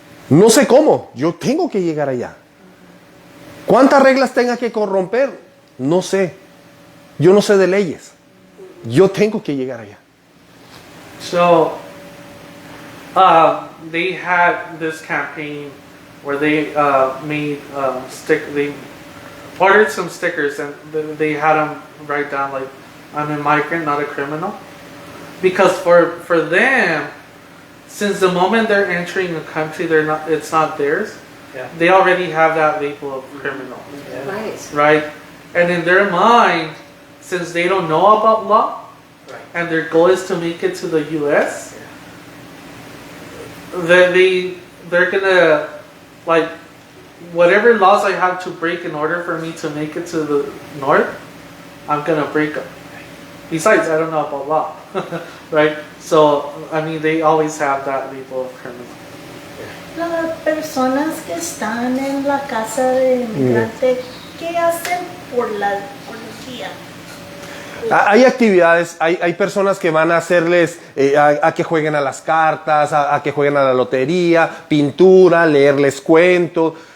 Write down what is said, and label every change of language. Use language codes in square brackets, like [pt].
[es] No sé cómo, yo tengo que llegar allá. ¿Cuántas reglas tenga que corromper? No sé. Yo no sé de leyes. Yo tengo que llegar allá. [en] So, they had this campaign where they made they ordered some stickers, and they had them write down like, "I'm a migrant, not a criminal," because for them, since the moment they're entering a country, it's not theirs. Yeah. They already have that label of criminal, Right. right? And in their mind, since they don't know about law, Right. and their goal is to make it to the U.S., then they're gonna, like, whatever laws I have to break in order for me to make it to the north, I'm gonna break them. Besides, I don't know about law, right? So, I mean, they always have that label of criminal. [es] Las personas que están en la casa de inmigrante, ¿qué hacen por la policía? Hay actividades, hay personas que van a hacerles a que jueguen a las cartas, a que jueguen a la lotería, pintura, leerles cuentos.